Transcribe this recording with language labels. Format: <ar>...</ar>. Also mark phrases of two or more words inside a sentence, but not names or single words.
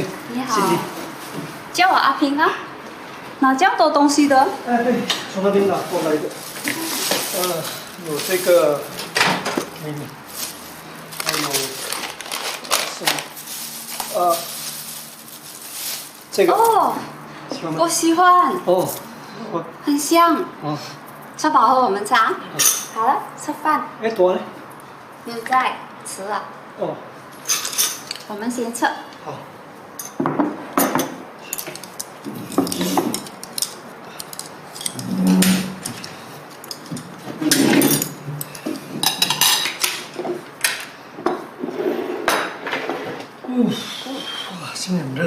<zh>你好。叫我阿平啊。哪這樣多東西的？哎，對，從那邊拿過來的。有這個美女，還有什麼？這個。哦。喜歡嗎？我喜歡。哦。很香。哦。吃飽後我們茶。好了，吃飯。哎，多呢？沒有在吃了。哦。我們先吃。好。哇，现在很热。</zh>